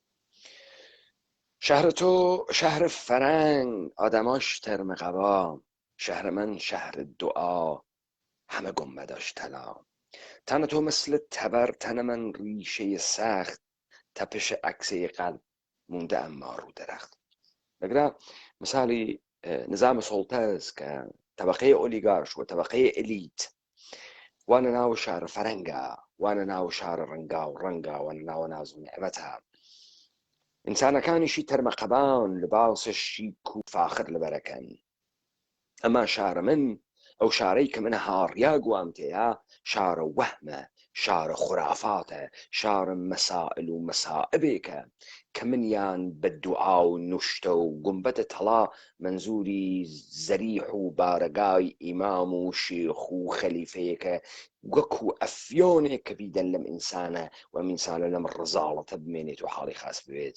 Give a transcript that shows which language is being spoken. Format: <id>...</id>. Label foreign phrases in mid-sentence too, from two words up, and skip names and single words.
<fa>شهر تو شهر فرنگ، آدماش ترم قبا، شهر من شهر دعا، همه گنبداش طلا. تن تو مثل تبر، تن من ریشه سخت، تپش عکسه قلب مونده اما رو درخت.</fa> <ckb>لەگرا مثالی نظام سوڵتەس کە طبقەی ئۆلیگارش و طبقەی ئەلیت وانە ناو شارە فەرەنگە، وانە ناو شارە ڕەنگا و ڕەنگا، وانە ناوە ناز و نێعمەتە. ئینسانەکانیشی تەرمەقەبان لەباسە شیک و فاخر لەبەرەکەن. ئەما شارە من، ئەو شارەی کە من هاڕیا گوام تێیە، شارە وەهمە، شارە خورافاتە، شارە مەسائل و مەسائبێکە کە منیان بە دوعا و نوشتە و گومبەتە تەڵا منزوری زەریح و بارەگای ئیمام و شێخ و خەلیفەیەکە وەکو ئەفیۆنێک کە بیدەن لەم ئینسانە و ئەم ئینسانە لەم ڕزاڵەتە بمێنێت و حاڵی خاص بوێت.</ckb>